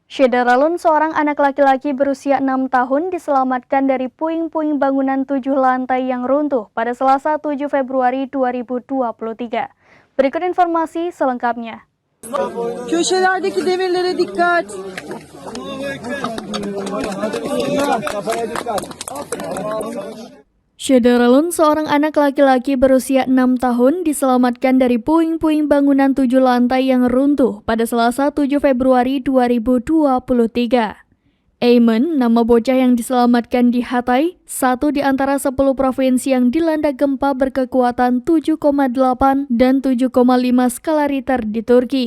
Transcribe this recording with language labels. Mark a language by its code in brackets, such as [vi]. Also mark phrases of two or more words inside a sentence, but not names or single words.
[id] Syederalun, seorang anak laki-laki berusia 6 tahun diselamatkan dari puing-puing bangunan 7 lantai yang runtuh pada Selasa 7 Februari 2023. Berikut informasi selengkapnya. [tr] Köşelerdeki demirlere dikkat. [id] Syederalun, seorang anak laki-laki berusia 6 tahun diselamatkan dari puing-puing bangunan 7 lantai yang runtuh pada Selasa 7 Februari 2023. Aiman, nama bocah yang diselamatkan di Hatay, satu di antara 10 provinsi yang dilanda gempa berkekuatan 7,8 dan 7,5 skala Richter di Turki.